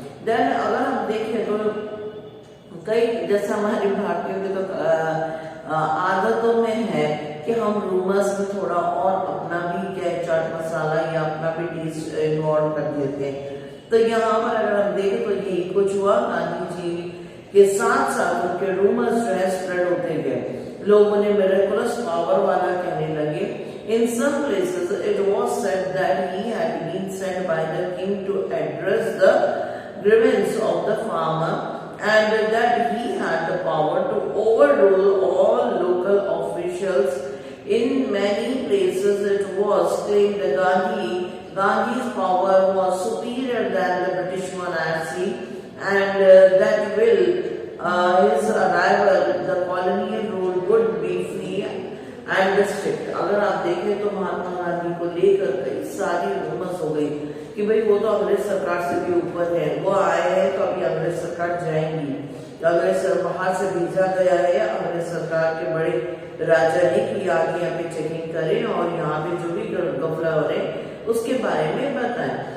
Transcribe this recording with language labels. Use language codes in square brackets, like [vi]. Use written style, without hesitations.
[hi] Then अगर हम देखें तो कई, जैसे हमारे भारतीयों के तो आदतों में है कि हम रूमर्स में थोड़ा और अपना भी क्या चाट मसाला या अपना भी टेस्ट इन्वॉल्व कर देते हैं। तो यहाँ पर अगर हम देखें तो यही कुछ हुआ, गांधी जी के साथ साथ उनके रूमर्स जो है स्प्रेड होते गए, लोग उन्हें मिरेकुलस पावर वाला कहने लगे। [en] In some places it was said that he had been sent by the king to address the grievance of the farmer and that he had the power to overrule all local officials. In many places it was claimed that Gandhi's power was superior than the British monarchy and that will his arrival the colonial rule would be free and strict. [hi] अगर आप देखें तो महात्मा गांधी को लेकर कई सारी rumours हो गई कि भाई वो तो अंग्रेज सरकार से भी ऊपर है, वो आए हैं तो अभी अंग्रेज सरकार जाएंगी, अंग्रेज बाहर से भेजा गया है अंग्रेज सरकार के बड़े राजा ने कि आगे यहाँ पे चेकिंग करें और यहाँ पे जो भी गफला हो रहे उसके बारे में बताएं।